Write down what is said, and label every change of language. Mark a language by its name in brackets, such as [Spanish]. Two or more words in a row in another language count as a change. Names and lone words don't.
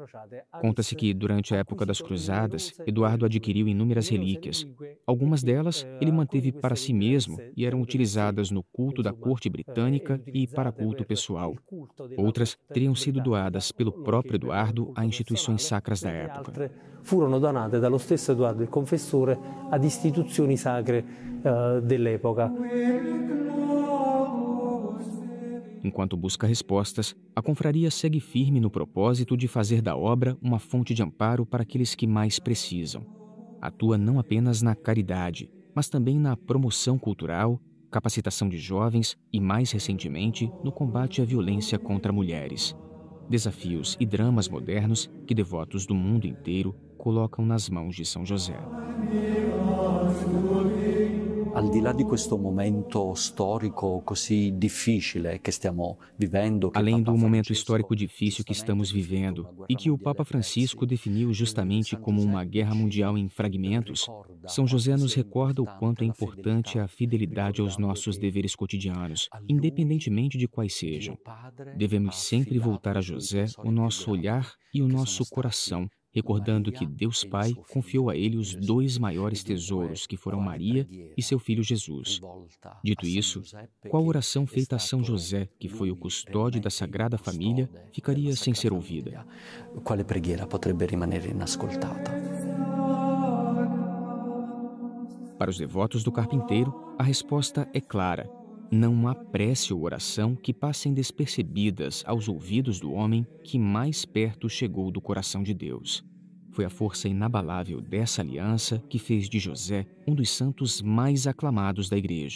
[Portuguese] Conta-se que, durante a época das Cruzadas, Eduardo adquiriu inúmeras relíquias. Algumas delas ele manteve para si mesmo e eram utilizadas no culto da corte britânica e para culto pessoal. Outras teriam sido doadas pelo próprio Eduardo a instituições sacras da época. [Italian] Furono donate dallo stesso Eduardo il Confessore ad istituzioni sacre dell'epoca. [Portuguese] Enquanto busca respostas, a confraria segue firme no propósito de fazer da obra uma fonte de amparo para aqueles que mais precisam. Atua não apenas na caridade, mas também na promoção cultural, capacitação de jovens e, mais recentemente, no combate à violência contra mulheres. Desafios e dramas modernos que devotos do mundo inteiro colocam nas mãos de São José. [Italian] Al di là di questo momento storico così difficile che stiamo vivendo, [Portuguese] além do momento histórico difícil que estamos vivendo e que o Papa Francisco definiu justamente como uma guerra mundial em fragmentos, São José nos recorda o quanto é importante a fidelidade aos nossos deveres cotidianos, independentemente de quais sejam. Devemos sempre voltar a José o nosso olhar e o nosso coração, recordando que Deus Pai confiou a ele os dois maiores tesouros, que foram Maria e seu filho Jesus. Dito isso, qual oração feita a São José, que foi o custódio da Sagrada Família, ficaria sem ser ouvida? [Italian] Quale preghiera potrebbe rimanere inascoltata? [Portuguese] Para os devotos do Carpinteiro, a resposta é clara. Não há prece ou oração que passem despercebidas aos ouvidos do homem que mais perto chegou do coração de Deus. Foi a força inabalável dessa aliança que fez de José um dos santos mais aclamados da Igreja.